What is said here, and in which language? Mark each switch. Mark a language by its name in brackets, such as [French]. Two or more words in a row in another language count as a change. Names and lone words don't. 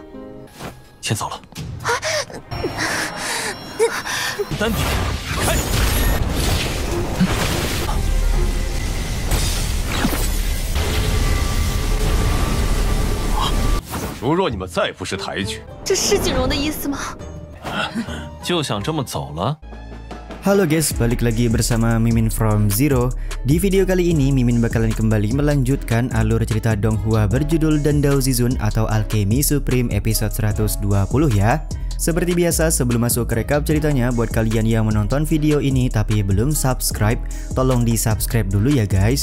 [Chinese] 先走了。单曲开。如若你们再不识抬举，这是锦荣的意思吗？就想这么走了？ [Indonesian] Halo guys, balik lagi bersama Mimin from Zero. Di video kali ini Mimin bakalan kembali melanjutkan alur cerita Donghua berjudul Dandao Zizun atau Alchemy Supreme episode 120 ya. Seperti biasa, sebelum masuk ke rekap ceritanya, buat kalian yang menonton video ini tapi belum subscribe, tolong di subscribe dulu ya guys.